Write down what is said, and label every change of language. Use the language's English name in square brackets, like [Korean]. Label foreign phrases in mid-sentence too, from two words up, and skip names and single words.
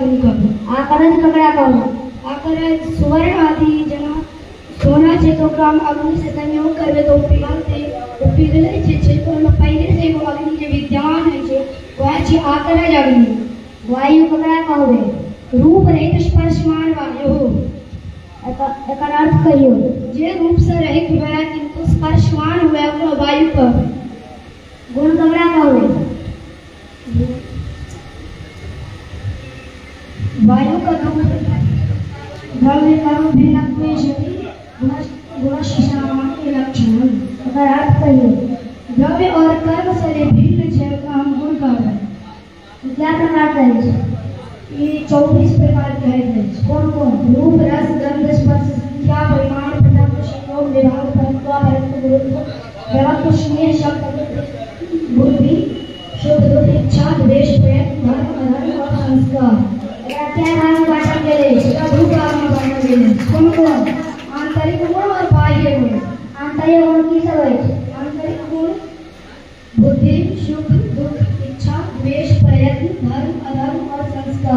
[Maithili] अग्नि कहबै आकरज ककरा कहबै आकरज स्वर्ण आदि जेना सोना छै तो ओकरा हम अग्नि से संयोग करबै तो पिघलतै ओ पिघलै छै तो ओहिमे पहिले से एगो अग्नि जे विद्यमान है छै वह छै आकरज अग्नि वायु ककरा कहबै रूप रहित स्पर्शमान वायु एकर अर्थ कहियो जे रूप से रहित हुए किंतु स्पर्शमान हुए ओकरा वायु कहबै गुण ककरा कहबै वायु का [Sanskrit] द्रव्य कर्म भिन्नत्वे सति गुणशेषाणां लक्षणम [Maithili] एकर अर्थ कहियो द्रव्य और कर्म से भिन्न छै ओकरा हम गुण कहबै क्या प्रकार के छै ये 24 प्रकार के है कौन कौन रूप रस गंध स्पर्श संख्या परिमाण प्रताप संयोग विभाग परत्व परत्व गुरुत्व व्यवत्व स्नेह शब्द बुद्धि शुद्ध बुद्धि इच्छा द्वेष प्रयत्न धर्म अधर्म और संस्कार एका क्या नाम बांटा गेलै इसका दू भाग में बांटा गेलै कौन कौन आंतरिक गुण और बाह्य गुण आंतरिक गुण की सब है आंतरिक गुण बुद्धि सुख दुख इच्छा द्वेष प्रयत्न धर्म अधर्म और संस्कार